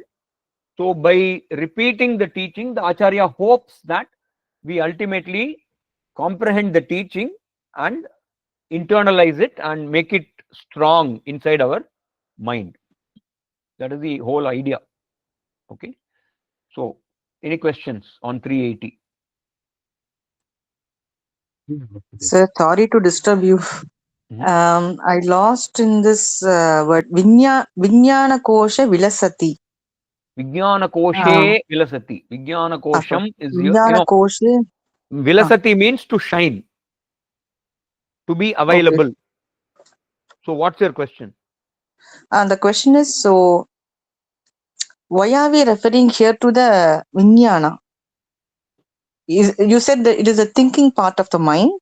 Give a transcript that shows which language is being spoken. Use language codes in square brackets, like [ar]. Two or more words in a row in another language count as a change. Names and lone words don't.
[en] So by repeating the teaching, the Acharya hopes that we ultimately comprehend the teaching and internalize it and make it strong inside our mind. That is the whole idea. Okay. So any questions on 380? Sir, sorry to disturb you. I lost in this word [sa] Vijnana Kosha Vilasati. Vijnana Koshe Vilasati. Vijnana Kosham is Vijnana Koshe. [en] Vilasati means to shine, to be available. Okay. So what's your question? The question is, so why are we referring here to the Vijnana? You said that it is a thinking part of the mind.